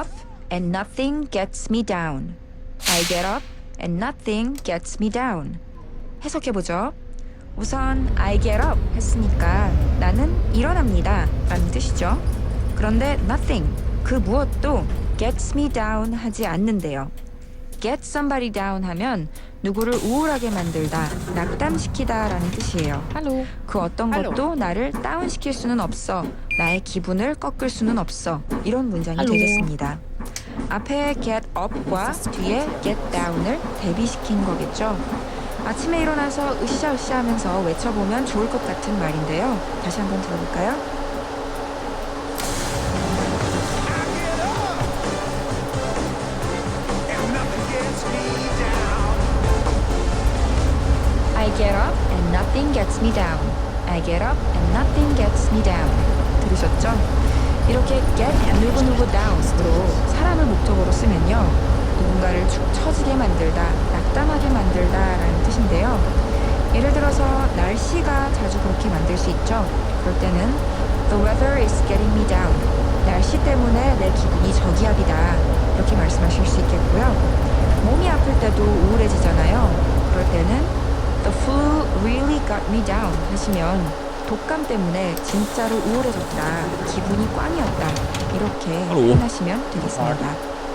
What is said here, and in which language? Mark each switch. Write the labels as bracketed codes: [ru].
[en] up and nothing gets me down. I get up and nothing gets me down. [ko] 해석해보죠. 우선 [en] I get up [ko] 했으니까 나는 일어납니다 라는 뜻이죠. 그런데 nothing, 그 무엇도 [en] gets me down [ko] 하지 않는데요. [en] get somebody down [ko] 하면 누구를 우울하게 만들다, 낙담시키다 라는 뜻이에요. 그 어떤 것도 나를 다운시킬 수는 없어. 나의 기분을 꺾을 수는 없어. 이런 문장이 되겠습니다. 앞에 get up과 뒤에 get down을 대비시킨 거겠죠. 아침에 일어나서 으쌰으쌰 하면서 외쳐보면 좋을 것 같은 말인데요. 다시 한번 들어볼까요? [en] I get up and nothing gets me down. I get up and nothing gets me down. [ko] 들으셨죠? 이렇게 get 누구누구 down으로 사람을 목적으로 쓰면요. 누군가를 축 처지게 만들다, 낙담하게 만들다 라는 뜻인데요. 예를 들어서 날씨가 자주 그렇게 만들 수 있죠. [en] 그럴 때는 The weather is getting me down. [ko] 날씨 때문에 내 기분이 저기압이다. 이렇게 말씀하실 수 있겠고요. 몸이 아플 때도 우울해지잖아요. 그럴 때는 [en] The flu really got me down [ko] 하시면 독감 때문에 진짜로 우울해졌다. 기분이 꽝이었다. 이렇게 표현하시면 되겠습니다.